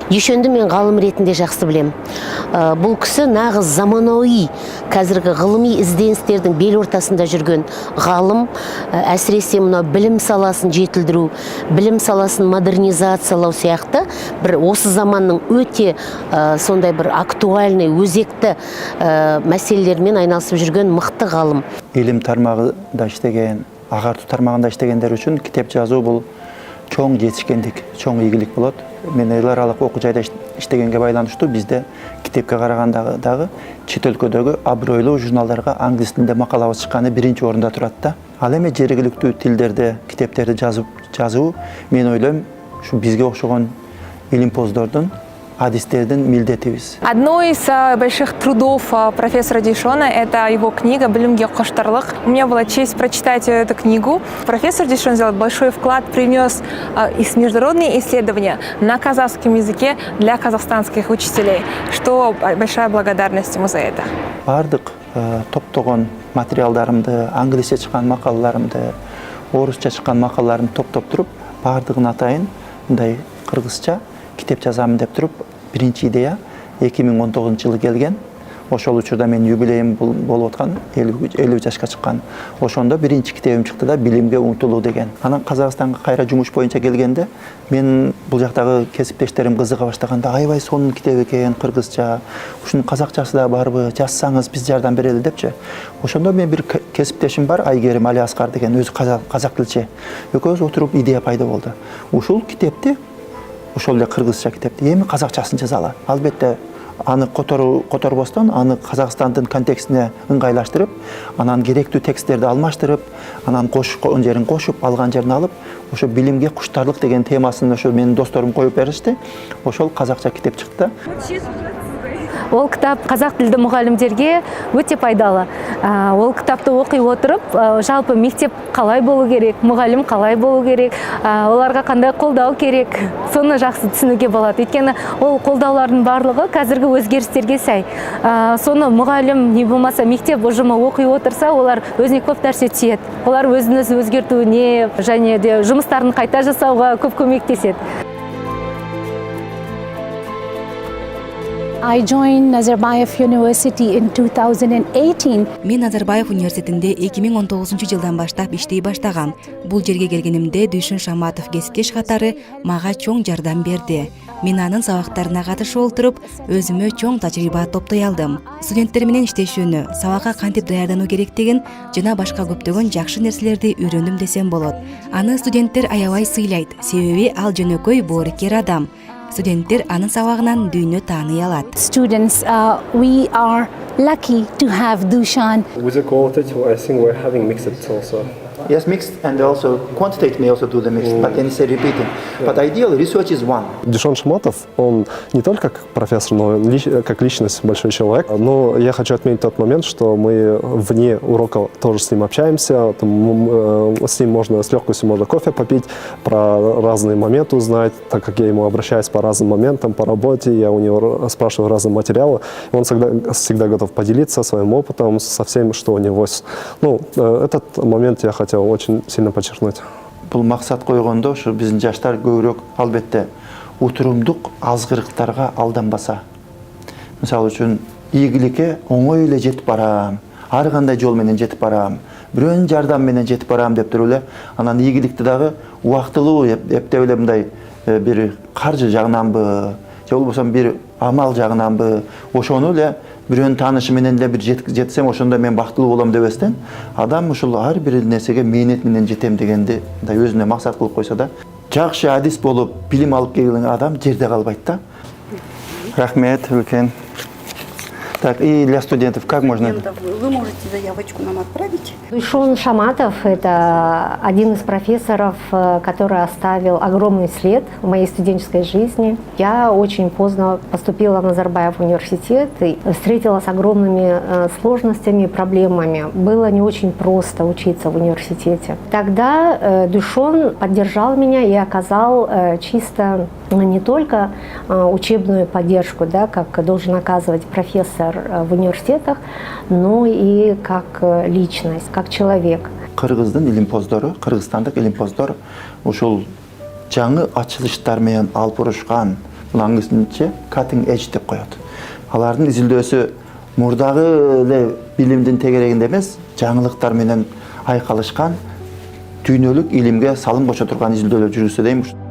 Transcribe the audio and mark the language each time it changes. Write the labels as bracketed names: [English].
[Kazakh] Дүйсенді мен ғалым ретінде жақсы білем. Бұл кісі нағыз заманауи, қазіргі ғылыми ізденістердің бел ортасында жүрген ғалым, әсіресе мына білім саласын жетілдіру, білім саласын модернизациялау сияқты бір осы заманның өте сондай бір актуальный, өзекті мәселелермен айналысып жүрген мықты ғалым. [Kyrgyz] Илим тармагында иштеген, агартуу тармагында иштегендер үчүн китеп жазуу бул чоң жетишкендик, чоң ийгилик болот. Мен эл аралык окуу жайда иштегенге байланыштуу бизде китепке караганда дагы чет өлкөдөгү абройлуу журналдарга англис тилинде макалабыз чыкканы биринчи орунда турат да. Ал эми жергиликтүү тилдерде китептерди жазуу мен ойлойм ушу бизге окшогон илимпоздордун, адистердин милдетибиз. Одно из больших трудов профессора Дүйшона – это его книга «Билимге коштарлык». У меня была честь прочитать эту книгу. Профессор Дүйшон сделал большой вклад, принес международные исследования на казахском языке для казахстанских учителей, что большая благодарность ему за это. Бардык топтогон материалдарымды, англисче чыккан макалаларымды, орусча чыккан макалаларымды топтоп туруп, бардыгын атайын мындай кыргызча китеп жазамын деп туруп Birinci ideя 2019 жылы келген. Ошол учурда мен юбилейим болуп аткан, 50 жашка чыккан. Ошондо биринчи китебим чыкты да, билимге умтулуу деген. Анан Казакстанга кайра жумуш боюнча келгенде, мен бул жактагы кесиптештерим кызыга баштаганда, аябай сонун китеп экен, кыргызча. Ушунун казакчасы да барбы, жазсаңыз биз жардам берели депчи. Ошондо мен бир кесиптешим бар, Айгерим Алиаскар деген, өзү казак тилчи. Экөөбүз отуруп идея пайда болду. Ушул китепти, ошол эле кыргызча китепти эми казакчасын жазалы. Албетте аны которбостон, аны Казакстандын контекстине ыңгайлаштырып, анан керектүү тексттерди алмаштырып, анан кошкон жерин кошуп, алган жерин алып, ошо билимге куштарлык деген темасын ошо менин досторум коюп беришти. Ошол казакча китеп чыкты. [Kazakh] Ол кітап қазақ тілді мұғалімдерге өте пайдалы. Ол кітапты оқи отырып, жалпы мектеп қалай болу керек, мұғалім қалай болу керек, оларға қандай қолдау керек, соны жақсы түсінуге болады. Өйткені ол қолдаулардың барлығы қазіргі өзгерістерге сай. Соны мұғалім не болмаса мектеп ұжымы оқи отырса, олар өзіне көп нәрсе түйеді. Олар өзін-өзі өзгертуіне және де жұмыстарын қайта жасауға көп көмектеседі. [English] I joined Nazarbayev University in 2018. [Kyrgyz] Мен Назарбаев университетинде 2019 жылдан баштап иштей баштагам. Бул жерге келгенимде Дүйшүн Шаматов кескеш катары мага чоң жардам берди. Мен анын сабактарына катышып отуруп, өзүмө чоң тажрыйба топтой алдым. Студенттер менен иштешүүнү, сабакка кантип даярдануу керектигин жана башка көптөгөн жакшы нерселерди үйрөндүм десем болот. Аны студенттер аябай сыйлайт, себеби ал жөнөкөй боорукер адам. Студенттер анын сабагынан дүйнө тааный алат. [English] Students, we are lucky to have Dushan. With the quality, I think we're having mixed also. Yes, mixed, and also quantitative may also do the mixed, but then say repeating. But ideally, research is one. [Russian] Дюшан Шаматов, он не только как профессор, но как личность большой человек. Но я хочу отметить тот момент, что мы вне урока тоже с ним общаемся. С ним можно с легкостью можно кофе попить, про разные моменты узнать, так как я ему обращаюсь по разным моментам, по работе, я у него спрашиваю разные материалы. Он всегда готов поделиться своим опытом со всем, что у него. Ну, этот момент я хотел очень сильно подчеркнуть. [Kazakh] Бұл мақсат қойғанда, [Kyrgyz] ошо биздин жаштар көбүрөөк албетте утурумдук азгырыктарга алданбаса. Мисалы үчүн, ийгиликке оңой эле жетип барам, ар кандай жол менен жетип барам, бирөөнүн жардам менен жетип барам деп туруп эле, анан ийгиликти дагы убактылуу эптеп эле мындай бир каржы жагынанбы, же болбосо бир амал жагынанбы, ошону эле бирөөнүн таанышы менен эле бир жетсем, ошондо мен бактылуу болом дебестен, адам ушул ар бир нерсеге мээнет менен жетем дегенди өзүнө максат кылып койсо да, жакшы адис болуп билим алып келген адам жерде калбайт да. [Kazakh] Рахмет, үлкен. [Russian] Так, и для студентов как можно? Вы можете заявочку нам отправить. Дүйшүн Шаматов – это один из профессоров, который оставил огромный след в моей студенческой жизни. Я очень поздно поступила в Назарбаев университет и встретила с огромными сложностями и проблемами. Было не очень просто учиться в университете. Тогда Дүйшүн поддержал меня и оказал чисто не только учебную поддержку, да, как должен оказывать профессор в университетах, но и как личность, как человек. [Kyrgyz] Кыргыздын илимпоздору, кыргызстандык илимпоздор ушул жаңы ачылыштар менен алып урушкан, бул аңгысынча cutting edge деп коет. Алардын изилдөөсү мурдагы эле билимдин тегерегинде эмес, жаңылыктар менен айкалышкан, дүйнөлүк илимге салым кошо турган изилдөөлөр жүргүзсө дейм.